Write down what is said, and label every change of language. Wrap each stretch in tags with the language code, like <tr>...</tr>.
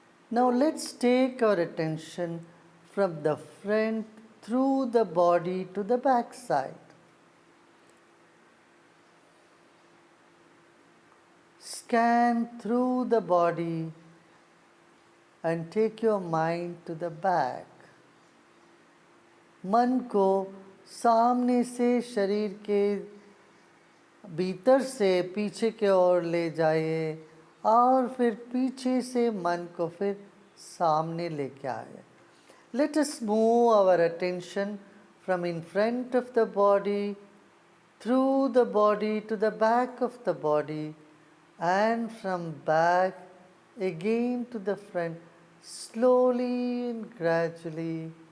<en>Now let's take our attention from the front through the body to the back side. Scan through the body and take your mind to the back.</en> <hi>मन को सामने से शरीर के भीतर से पीछे की ओर ले जाइए और फिर पीछे से मन को फिर सामने लेके आए.</hi> <en>Let us move our attention from in front of the body, through the body to the back of the body, and from back again to the front, slowly and gradually.</en>